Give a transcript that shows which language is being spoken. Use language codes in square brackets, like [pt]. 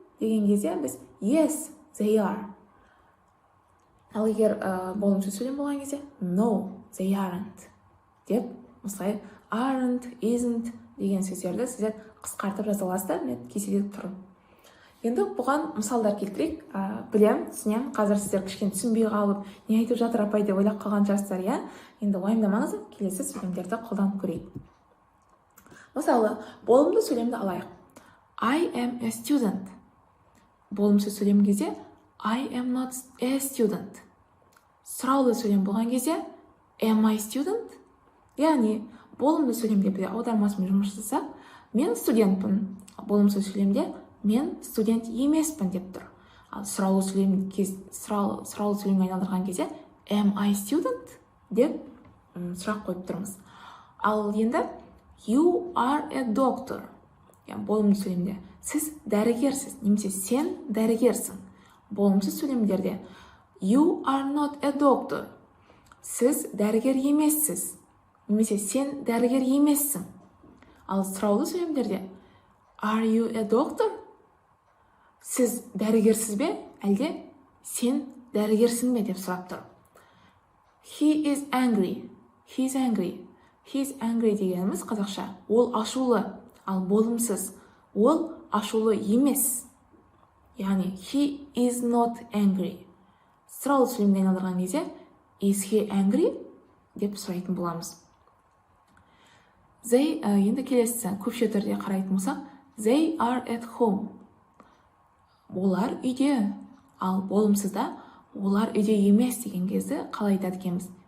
[kk] деген кезде біз [en] yes, they are. [kk] Ал егер болымсыз сөйлем болған кезде [en] no, they aren't [kk] деп осылай aren't, isn't деген сөздерді сіздер қысқартып жаза аласыздар. Мен кестеде тұр. Енді бұған мысалдар келтірейік. Білем, түсінем, қазір сіздер кішкене түсінбей қалып, не айтып жатыр апай деп ойлап қалған шығарсыздар, иә? Енді уайымдамаңыз, келесі сөйлемдерді қолданып көрейік. Мысалы, болымды сөйлемді алайық. [en] I am a student. [kk] Болымсыз сөйлем кезде [en] I am not a student. [kk] Сұраулы сөйлем болған кезде [en] am I student? [kk] Яғни, болымды сөйлемде бізде аудармасымен жұмыс жасасақ, мен студентпін. Болымсыз сөйлемде мен студент емеспін деп тұр. Ал сұраулы сөйлемге айналдырған кезде [en] am I student [kk] деп сұрақ қойып тұрмыз. Ал енді [en] you are a doctor. [kk] Болымды сөйлемде сіз дәрігерсіз, немесе сен дәрігерсің. Болымсыз сөйлемдерде [en] you are not a doctor. [kk] Сіз дәрігер емессіз, немесе сен дәрігер емессің. Ал сұраулы сөйлемдерде [en] are you a doctor? [kk] Сіз дәрігерсіз бе, әлде сен дәрігерсің бе деп сұрап тұр. [en] He is angry. He is angry. He is angry [kk] дегеніміз қазақша ол ашулы, ал болымсыз ол ашулы емес. [en] Яғни he is not angry. [kk] Сұраулы сөйлемге айналдырған кезде [en] is he angry [kk] деп сұрайтын боламыз. They, енді келесі көпше түрде қарайтын болсақ, [en] they are at home. [kk] Олар үйде, ал болымсызда олар үйде емес деген кезде қалай айтады екенбіз?